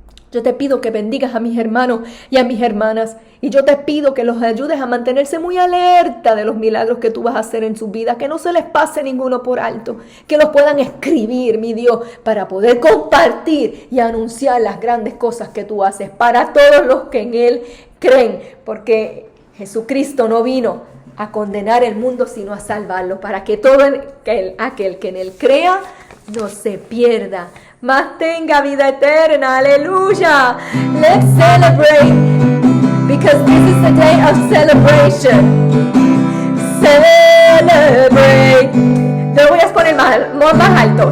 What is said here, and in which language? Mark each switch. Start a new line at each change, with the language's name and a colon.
Spanish: Yo te pido que bendigas a mis hermanos y a mis hermanas, y yo te pido que los ayudes a mantenerse muy alerta de los milagros que tú vas a hacer en sus vidas, que no se les pase ninguno por alto, que los puedan escribir, mi Dios, para poder compartir y anunciar las grandes cosas que tú haces para todos los que en Él creen, porque Jesucristo no vino a condenar el mundo, sino a salvarlo, para que todo aquel que en Él crea no se pierda, mas tenga vida eterna. Aleluya.
English: Let's celebrate, because this is the day of celebration. Celebrate.
Spanish: Te lo voy a poner más alto.